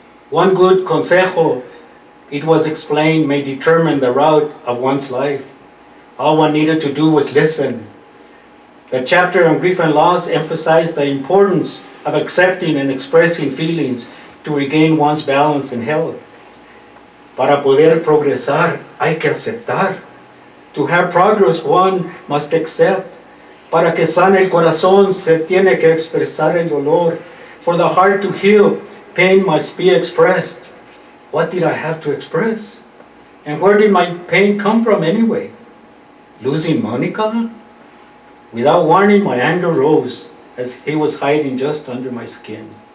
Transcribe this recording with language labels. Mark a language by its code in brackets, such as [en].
[en] One good consejo, it was explained, may determine the route of one's life. All one needed to do was listen. The chapter on grief and loss emphasized the importance of accepting and expressing feelings to regain one's balance and health. [es] Para poder progresar, hay que aceptar. [en] To have progress, one must accept. [es] Para que sane el corazón, se tiene que expresar el dolor. [en] For the heart to heal, pain must be expressed. What did I have to express? And where did my pain come from anyway? Losing Monica? Without warning, my anger rose as he was hiding just under my skin.